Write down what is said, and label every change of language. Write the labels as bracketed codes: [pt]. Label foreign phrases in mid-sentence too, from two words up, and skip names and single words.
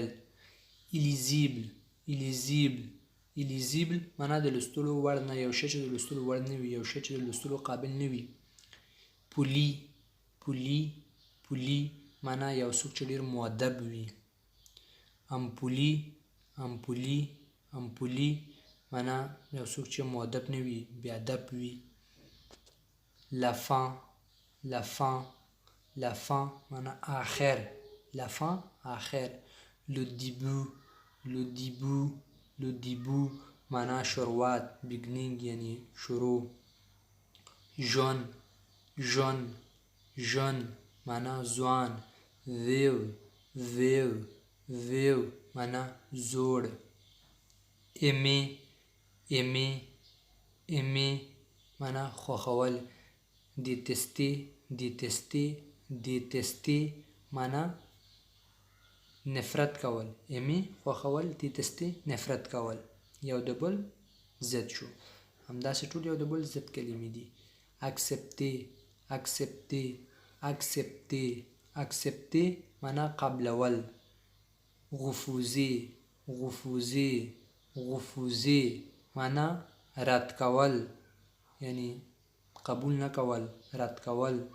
[fr] illisible illisible illisible [ps] معنا د لوستلو وړ نه، یو شی چې د لوستلو وړ نه وي، یو شی چې د لوستلو قابل نه وي. [fr] poli poli poli [ps] معنا یو څوک چې ډېر مؤدب وي. [fr] impoli impoli impoli [ps] معنا یو څوک چې مؤدب نه وي بې ادب وي. [fr] la fin la fin la fin [ps] معنا آخر [fr] la fin آخر. le début le début le début [ps] معنا شروعات [fr] beginning [ps] یعنی شروع. [fr] jeune jeune jeune [ps] معنا ځوان. [fr] vieux vieux vieux [ps] معنا زوړ. [fr] aimer aimer aimer [ps] معنا خوښول. [fr] détester détester détester [ps] معنا نفرت کول. aimer خوښول détester نفرت کول. یو د بل ضد شو. همداسې ټول یو د بل ضد کلمې دي. [fr] accepter accepter accepter accepter [ps] معنا قبلول. [fr] refuser refuser refuser [ps] معنا رد کول یعنی قبول نه کول رد کول.